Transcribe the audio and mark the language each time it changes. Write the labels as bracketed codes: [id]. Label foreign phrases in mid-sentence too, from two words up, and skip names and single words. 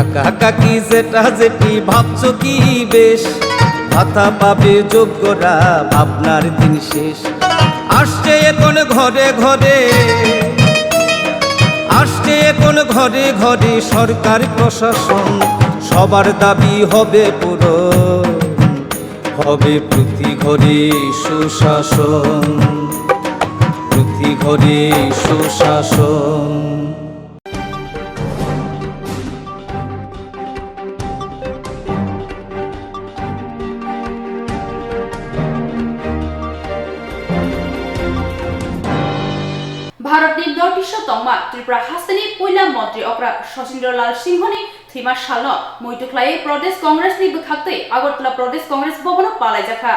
[bn] কাকা কি যেটা যেটি ভাবছো কি বেশ ভাতা পাবে যোগ্যরা ভাবনার দিন শেষ আসছে এখন ঘরে ঘরে আসছে এখন ঘরে ঘরে সরকার প্রশাসন সবার দাবি হবে পূরণ হবে প্রতি ঘরে সুশাসন প্রতি ঘরে সুশাসন [trp] भारतनि नर्थ-ईस्ट तंगमा त्रिपुरा हास्तानि पहिला मन्त्री अक्रा सचिन्द्रलाल सिंहनि थैमा सालनो मैथुख्लायै प्रदेश कांग्रेसनि बोखाक्तै आगरतला प्रदेश कांग्रेस भवनो पालायजाखा